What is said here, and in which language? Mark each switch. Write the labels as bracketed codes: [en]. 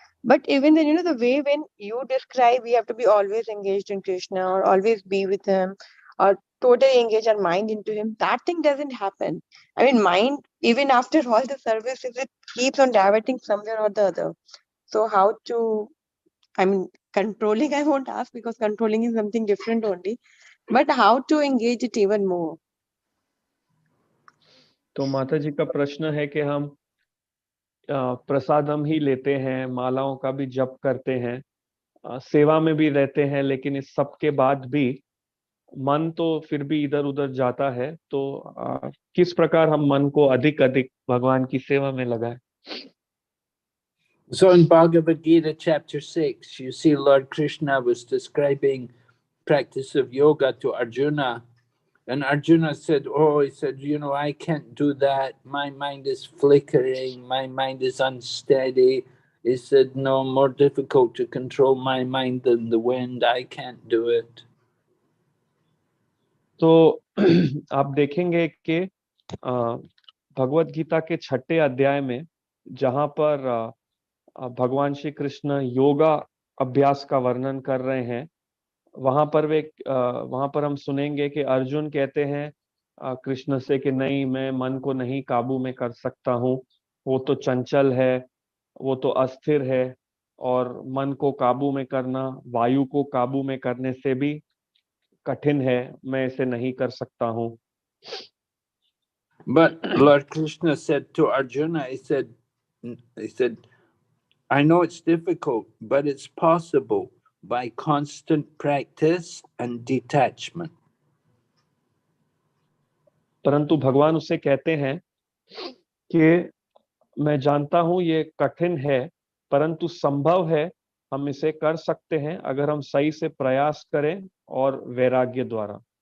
[en] But even then, the way when you describe, we have to be always engaged in Krishna or always be with him or totally engage our mind into him, that thing doesn't happen. I mean, mind, even after all the services, it keeps on diverting somewhere or the other. So how to, I mean, controlling, I won't ask because controlling is something different only, but how to engage it even more? [hi] तो माता जी का प्रश्न है कि हम प्रसादम ही लेते हैं, मालाओं का भी जप करते हैं, सेवा में भी रहते हैं, लेकिन इस सब के बाद भी मन तो फिर भी इधर उधर जाता है। तो किस प्रकार हम मन को अधिक अधिक भगवान की सेवा में लगाएं? [en] So in Bhagavad Gita chapter 6, you see Lord Krishna was describing practice of yoga to Arjuna. And Arjuna said, he said, I can't do that. My mind is flickering. My mind is unsteady. He said, no, more difficult to control my mind than the wind. I can't do it. [hi] तो आप देखेंगे कि भगवत गीता के 6ठे अध्याय में जहां पर भगवान श्री कृष्ण योगा अभ्यास का वर्णन कर रहे हैं, वहां पर हम सुनेंगे कि अर्जुन कहते हैं कृष्ण से कि नहीं, मैं मन को नहीं काबू में कर सकता हूँ, वो तो चंचल है, वो तो अस्थिर है, और मन को काबू में करना वायु को काबू में करने से भी कठिन है, मैं इसे नहीं कर सकता हूँ। [en] But Lord Krishna said to Arjuna, he said, I know it's difficult, but it's possible by constant practice and detachment. [hi] परंतु भगवान उससे कहते हैं कि मैं जानता हूं ये कठिन है, परंतु संभव है, हम इसे कर सकते हैं अगर हम सही से प्रयास करें और वैराग्य द्वारा।